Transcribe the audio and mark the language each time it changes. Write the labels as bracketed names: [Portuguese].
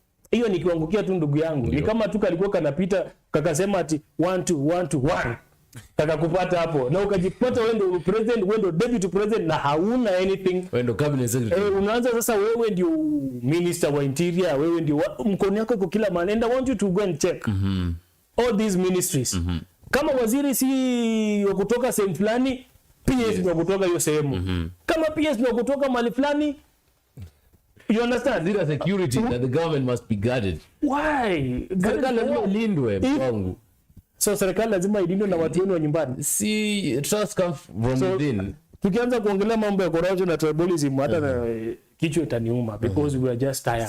[Swahili] Hiyo ni kuangukia tu ndugu yangu. Ni kama tu kalikuwa kanapita kakasema ati 1-2-1-2-1. Kakakupata hapo. Na ukajipata wewe ndio president, wewe ndio deputy president na hauna anything. Wewe ndio cabinet secretary. Unaanza sasa wewe ndio minister wa interior, wewe ndio mkono yako iko kila mahali. [English] And I want you to go and check all these ministries. [Swahili] Kama waziri si wa kutoka sehemu fulani, PS ni wa kutoka hiyo sehemu. Kama PS ni wa kutoka mahali fulani, [English] you understand? Zero security that the government must be guarded. Why? [Swahili] Serikali lazima ilindwe mwangu. So serikali lazima ilindwe na watu wenu wa nyumbani. [English] See, trust comes from within. [Swahili] Tukianza kuongelea mambo ya corruption na tribalism, hata kichwa itaniuma [English] because we are just tired.